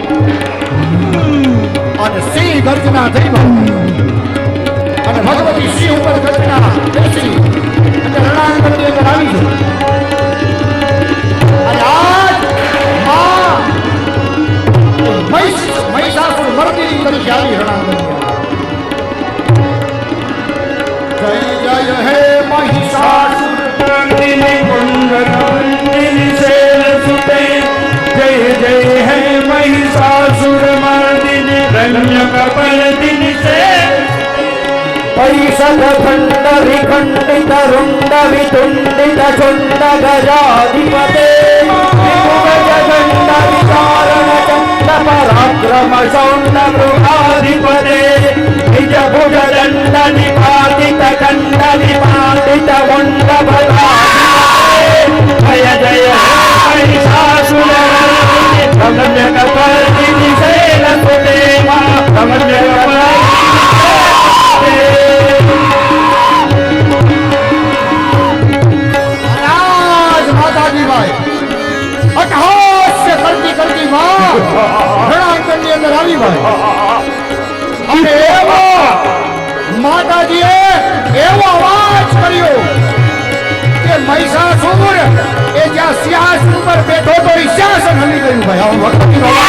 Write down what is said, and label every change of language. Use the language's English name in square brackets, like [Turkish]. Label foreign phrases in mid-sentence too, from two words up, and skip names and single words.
[Gujarati] અને સિંહ ગર્જના થઈ ભાઈ અને ભગવતી સિંહ ઉપર ગર્જના બેસી અને રણાંગણની અંદર આવી છે અને આજ માં મહિષાસુર મર્દિની તરીકે આવી રણાંગણની [Sanskrit] જય જય હે મહિષાસુર મર્દિની કુંડલાંગિની શૈલસુતે જય જય હે મહિષાસુર મર્દિની રમ્યકપર્દિની શૈલ परिषद खंड विखंडित रुंड वितुंडित चुंड गजाधिपते गजगंड विचारण चंड पराक्रम शौंड मृगाधिपते निज भुज दंड निपातित खंड निपातित मुंड बलाधिपते जय जय महिषासुर रम्य कपर्दिनि शैलसुते रम्य [Gujarati] અટહાસ્ય કરતી કરતી માં રણાંગણની અંદર આવી ભાઈ અને એવો માતાજીએ એવો અવાજ કર્યો કે મહિષાસુર એ જ્યાં સિંહાસન ઉપર બેઠો તો એ સિંહાસન હલી ગયું ભાઈ આવો ભગવતીનો